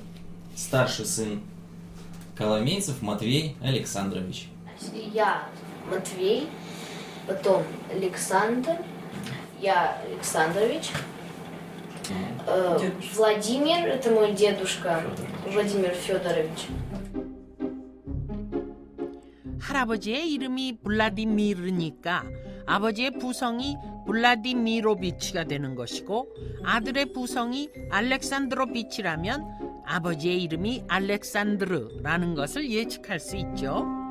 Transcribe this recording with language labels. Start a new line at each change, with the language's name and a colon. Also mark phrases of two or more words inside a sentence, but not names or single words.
Russian: Старший сын Коломейцев Матвей Александрович. Я Матвей, потом Александр, я Александрович. Владимир, это мой дедушка, Владимир Федорович.
Korean: 할아버지의 이름이 블라디미르니까 아버지의 부성이 블라디미로비치가 되는 것이고 아들의 부성이 알렉산드로비치라면 아버지의 이름이 알렉산드르라는 것을 예측할 수 있죠.